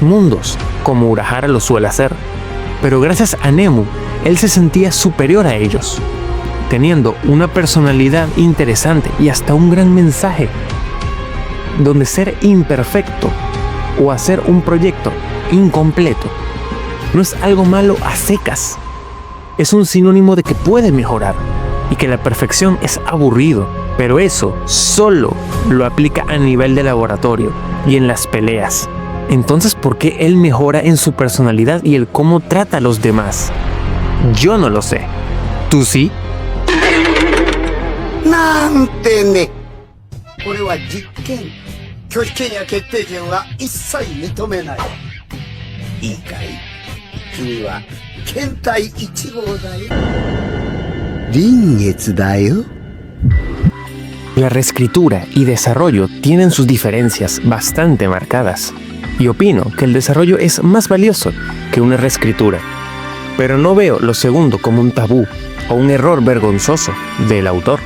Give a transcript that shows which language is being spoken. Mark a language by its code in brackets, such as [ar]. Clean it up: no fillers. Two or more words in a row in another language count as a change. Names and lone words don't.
[es] mundos como Urahara lo suele hacer, pero gracias a Nemu él se sentía superior a ellos, teniendo una personalidad interesante y hasta un gran mensaje, donde ser imperfecto o hacer un proyecto incompleto no es algo malo a secas, es un sinónimo de que puede mejorar y que la perfección es aburrido, pero eso solo lo aplica a nivel de laboratorio y en las peleas. Entonces, ¿por qué él mejora en su personalidad y el cómo trata a los demás? Yo no lo sé. ¿Tú sí? [ja] なんてね。これは実験。拒否権や決定権は一切認めない。いいかい？君は検体1号だよ。臨月だよ。 [es] La reescritura y desarrollo tienen sus diferencias bastante marcadas, y opino que el desarrollo es más valioso que una reescritura, pero no veo lo segundo como un tabú o un error vergonzoso del autor.